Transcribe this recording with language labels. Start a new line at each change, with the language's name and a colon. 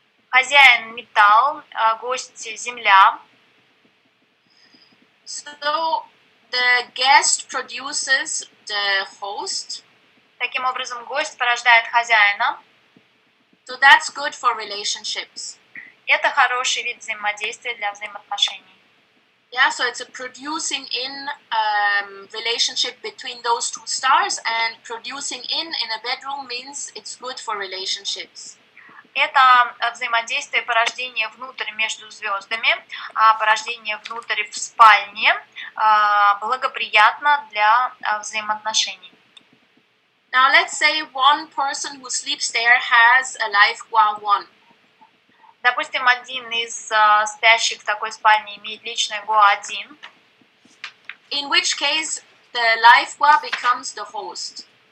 Russian: Хозяин металл, гость земля.
English: So the guest produces the host.
Russian: Таким образом, гость порождает хозяина.
English: So that's good for relationships.
Russian: Это хороший вид взаимодействия для взаимоотношений.
English: Yeah, so it's a producing in relationship between those two stars, and producing in a bedroom means it's good for relationships.
Russian: Это взаимодействие порождения внутрь между звездами, а порождение внутрь в спальне благоприятно для взаимоотношений.
English: Now let's say one person who sleeps there has a life gua 1.
Russian: Допустим, один из спящих в такой спальне имеет личное ГУА-1.
English: In which case the life gua becomes the host.